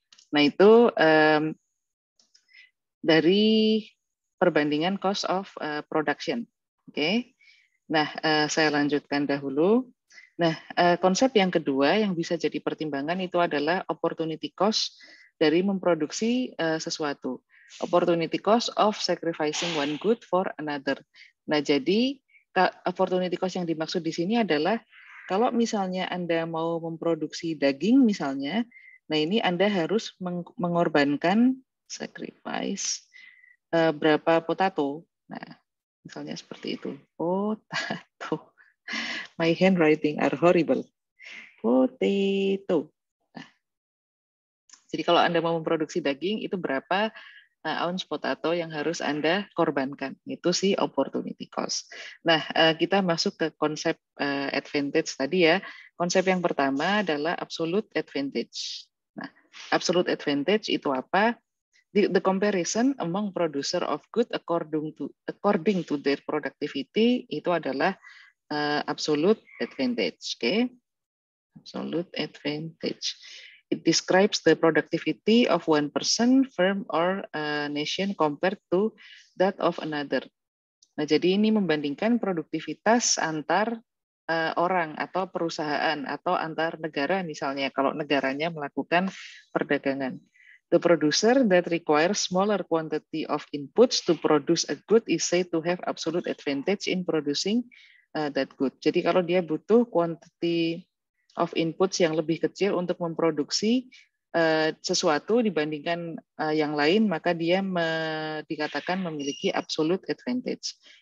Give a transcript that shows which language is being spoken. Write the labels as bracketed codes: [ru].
[id] Nah, itu dari perbandingan cost of production. Oke. Nah, saya lanjutkan dahulu. Nah, konsep yang kedua yang bisa jadi pertimbangan itu adalah opportunity cost dari memproduksi sesuatu. [en] Opportunity cost of sacrificing one good for another. [id] Nah, jadi opportunity cost yang dimaksud di sini adalah kalau misalnya Anda mau memproduksi daging misalnya, nah ini Anda harus mengorbankan sacrifice berapa potato. Nah, misalnya seperti itu. [en] Potato. My handwriting are horrible. Potato. [id] Nah, jadi kalau Anda mau memproduksi daging, itu berapa ounce potato yang harus Anda korbankan. Itu sih opportunity cost. Nah, kita masuk ke konsep advantage tadi ya. Konsep yang pertama adalah absolute advantage. [en] Nah, absolute advantage [id] itu apa? [en] The comparison among producer of good according to their productivity [id] itu adalah [en] absolute advantage. Okay? Absolute advantage. It describes the productivity of one person, firm, or nation compared to that of another. [id] Nah, jadi ini membandingkan produktivitas antar orang atau perusahaan atau antar negara misalnya kalau negaranya melakukan perdagangan. [en] The producer that requires smaller quantity of inputs to produce a good is said to have absolute advantage in producing that good. [id] Jadi kalau dia butuh quantity of inputs yang lebih kecil untuk memproduksi sesuatu dibandingkan yang lain, maka dia dikatakan memiliki absolute advantage.